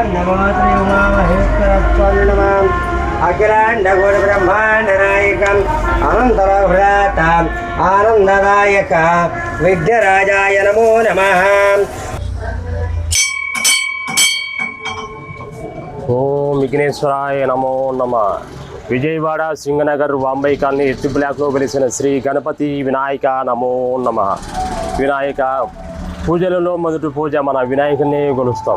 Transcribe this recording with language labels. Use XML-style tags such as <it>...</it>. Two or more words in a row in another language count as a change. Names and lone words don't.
<sa>श्री उमा महेश्वर स्वामी नमः अखिलांड गुरु ब्रह्मांड नायकम अनंतरभ्राताम आनंददायक विद्याराजाय नमो नमः। ఓం విఘ్నేశ్వరాయ నమో నమః।</sa> <te>విజయవాడ సింగనగర్ వాంబై కాలనీ ఎత్తి బ్లాక్లో వెలిసిన శ్రీ గణపతి వినాయక</te> <sa>నమో నమః।</sa> <te>వినాయక పూజలలో మొదటి పూజ మన వినాయకుడిని కొలుస్తాం।</te>